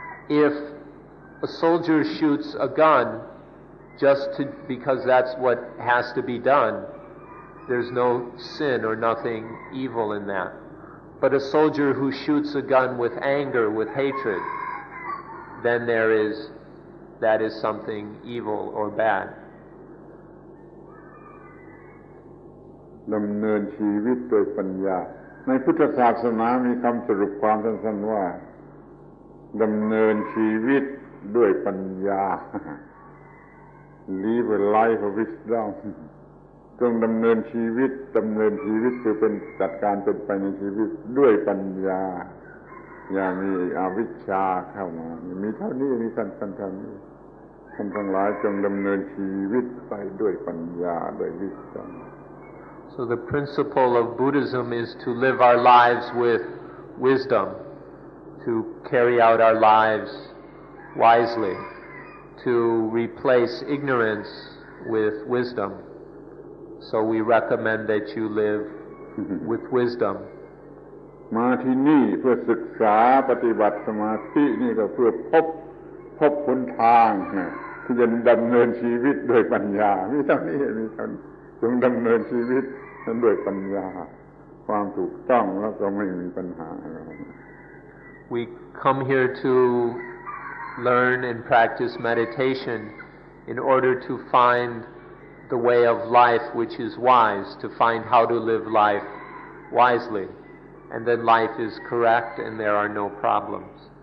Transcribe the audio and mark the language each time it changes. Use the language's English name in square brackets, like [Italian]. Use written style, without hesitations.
[English] If a soldier shoots a gun because that's what has to be done, there's no sin or nothing evil in that. But a soldier who shoots a gun with anger, with hatred, then there is that is something evil or bad. [Thai] ดำเนินชีวิตโดยปัญญาในพุทธศาสนามีคำสรุปความสั้นๆว่าดำเนินชีวิตด้วยปัญญา [English] Live a life of wisdom [Thai] จงดำเนินชีวิตคือเป็นจัดการเป็นไปในชีวิตด้วยปัญญาอย่ามีอวิชชาเข้ามามีเท่านี้มีท่านเท่านี้ท่านทั้งหลายจงดำเนินชีวิตไปด้วยปัญญาด้วยวิชา [English] So the principle of Buddhism is to live our lives with wisdom, to carry out our lives wisely, to replace ignorance with wisdom. So we recommend that you live with wisdom. [Thai] มาที่นี่เพื่อศึกษาปฏิบัติสมาธินี่ก็เพื่อพบหนทางที่จะดำเนินชีวิตด้วยปัญญามีเท่านี้จงดำเนินชีวิตนั้นด้วยปัญญาความถูกต้องแล้วก็ไม่มีปัญหาอะไร [English] We come here to learn and practice meditation in order to find the way of life which is wise, to find how to live life wisely, and then life is correct and there are no problems.